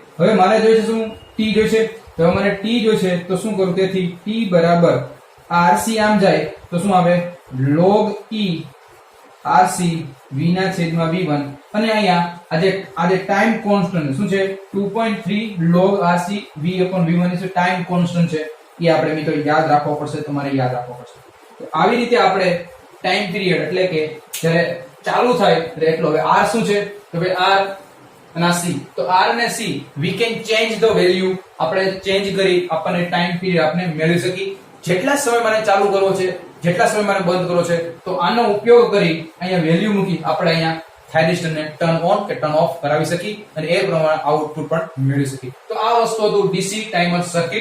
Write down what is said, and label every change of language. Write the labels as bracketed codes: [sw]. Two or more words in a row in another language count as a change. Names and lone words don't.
[gu] હવે મારે જોઈશે શું? t જોઈશે. તો મને t જોઈશે તો શું કરું? તેથી t બરાબર rc આમ જાય તો શું આવે? log e rc v ના છેદમાં v1. અને અહીંયા આજે [en] time constant [gu] શું છે? [en] 2.3 log rc v upon v1 is time constant છે. [gu] એ આપણે મિત્રો યાદ રાખવો પડશે, તમારે યાદ રાખવો પડશે. તો આવી રીતે આપણે [en] time period [gu] એટલે કે જ્યારે ચાલુ થાય એટલે એટલો. હવે r શું છે? તો ભાઈ r અને c. તો r અને c [en] we can change the value. [gu] આપણે ચેન્જ કરી આપણને [en] time period [gu] આપણે મેળવી શકી. જેટલા સમય મારે ચાલુ કરવો છે, જેટલા સમય મારે બંધ કરવો છે, તો આનો ઉપયોગ કરી અહીંયા વેલ્યુ મૂકી આપણે અહીંયા થાઇરિસ્ટરને [en] turn on [gu] કે [en] turn off [gu] કરાવી શકી અને એ પ્રમાણે આઉટપુટ પણ મેળવી શકી. તો આ વસ્તુ હતું [en] DC timer circuit.